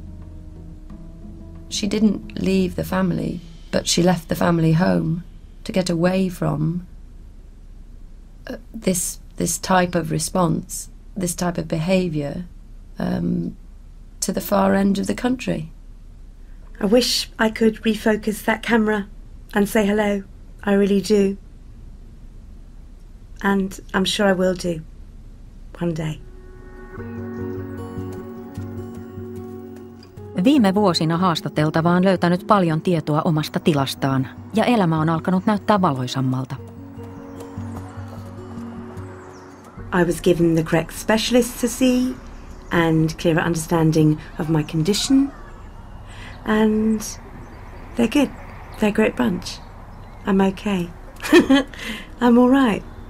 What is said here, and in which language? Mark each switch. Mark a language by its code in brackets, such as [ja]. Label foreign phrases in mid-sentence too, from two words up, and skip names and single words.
[en] She didn't leave the family, but she left the family home to get away from this type of response, this type of behaviour, to the far end of the country. I wish I could refocus that camera and say hello. I really do. And I'm sure I will do. One day. [fi] Viime vuosina haastateltava on löytänyt paljon tietoa omasta tilastaan ja elämä on alkanut näyttää valoisammalta. [en] I was given the correct specialists to see and clearer understanding of my condition. And they're good. They're a great bunch. I'm okay. I'm all right.